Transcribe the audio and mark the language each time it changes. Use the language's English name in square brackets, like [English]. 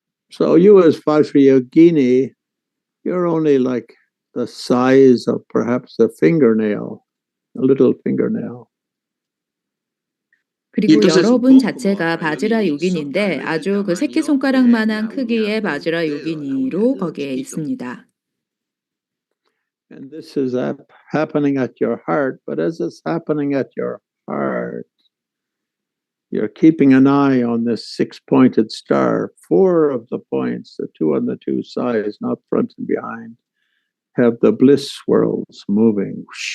[English] So you as Vajrayogini, you're only like the size of perhaps a fingernail, a little fingernail. [Korean] 그리고 여러분 자체가 바지라 요긴인데 아주 그 새끼손가락만한 크기의 바지라 요긴이로 거기에 있습니다. [English] And this is happening at your heart, but as it's happening at your heart, you're keeping an eye on this 6-pointed star. 4 of the points, the 2 on the 2 sides, not front and behind, have the bliss swirls moving.